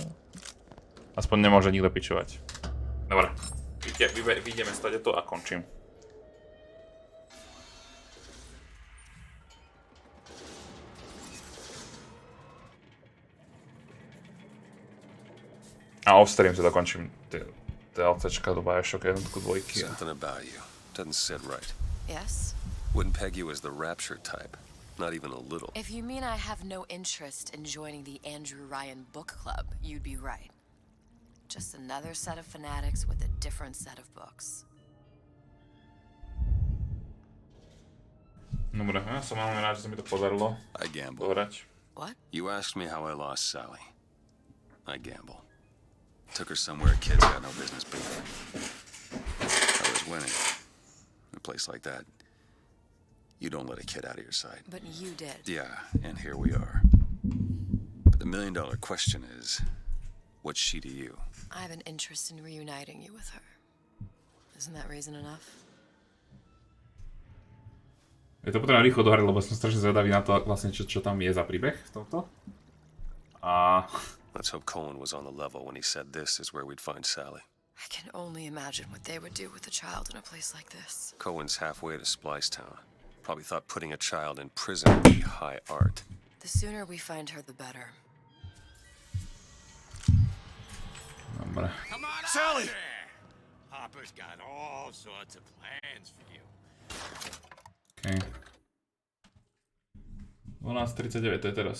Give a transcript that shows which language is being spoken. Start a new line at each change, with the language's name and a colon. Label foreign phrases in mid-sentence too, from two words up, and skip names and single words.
Slovak: Aspoň nemôže nikto pičovať. Dobre, vyjdeme stade to a končím. A off-stream si dokončím DLCčka do Bioshock 1 2.
English: Something about you. Doesn't sit right. Yes? Wouldn't peg you as the rapture type. Not even a little. If you mean I have no interest in joining the Andrew Ryan book club, you'd be right. Just another set of fanatics with a different set of books.
Slovak: Dobre, ja som veľmi rád, že sa mi to podarilo.
English: I gamble.
Slovak: Dohrať.
English: What? You asked me how I lost Sally. I gamble. Took her somewhere kids got no business being. I was winning. In a place like that, you don't let a kid out of your sight. But you did. Yeah, and here we are. But the million-dollar question is, what's she to you? I have an interest in reuniting you with her. Isn't that reason enough?
Slovak: Je to potrebné rýchlo dohrať, lebo som strašne zvedavý na to, vlastne, čo tam je za príbeh v tomto. A...
English: Let's hope Cohen was on the level when he said this is where we'd find Sally. I can only imagine what they would do with a child in a place like this. Cohen's halfway to Splicetown. Probably thought putting a child in prison would be high art. The sooner we find her, the better.
Slovak: Dobre.
English: Come on, Sally! Papa's got all sorts of plans for you.
Slovak: Okay. 12:39 to je teraz.